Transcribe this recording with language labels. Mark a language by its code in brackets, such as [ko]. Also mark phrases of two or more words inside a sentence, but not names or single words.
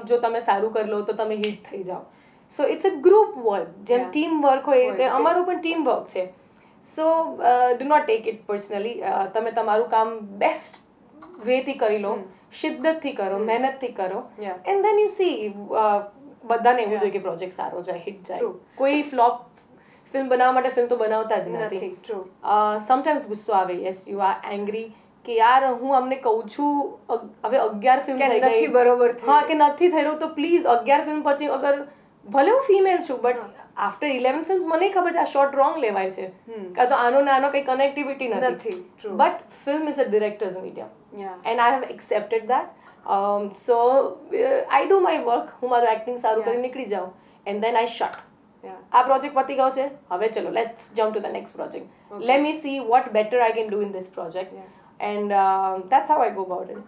[gu] જો તમે સારું કરી લો તો તમે હિટ થઈ જાઓ [en] so it's a group work [gu] જેમ [en] team work [gu] હોય એ રીતે અમારું પણ [en] team work [gu] છે [en] so do not take it personally [gu] તમે તમારું કામ બેસ્ટ વેથી કરી લો શિદ્દતથી કરો મહેનતથી કરો [en] and then you see [gu] બધાને એવું જોઈએ કે પ્રોજેક્ટ સારો જાય હિટ જાય કોઈ [en] flop film [gu] બનાવવા માટે ફિલ્મ તો બનાવતા જ નથી સમટાઈમ્સ ગુસ્સો આવે [en] yes you are angry [gu] કે યાર હું અમને કહું છું હવે 11 ફિલ્મ થઈ ગઈ બરોબર કે નથી થઈ રહ્યું તો પ્લીઝ 11 ફિલ્મ પછી અગર ભલે હું ફિમેલ છું [en] but after 11 films [gu] મને ખબર છે આ [en] short wrong [gu] લેવાય છે કાં તો આનો નાનો કંઈ કનેક્ટિવિટી નથી [en] but film is a director's medium and I have accepted that so I do my work [gu] હું મારું એક્ટિંગ સારું કરી નીકળી જાઉં [en] and then I shut [gu] આ પ્રોજેક્ટ પતી ગયો છે હવે ચલો [en] let's jump to the next project let me see what better I can do in this project and that's how I go about it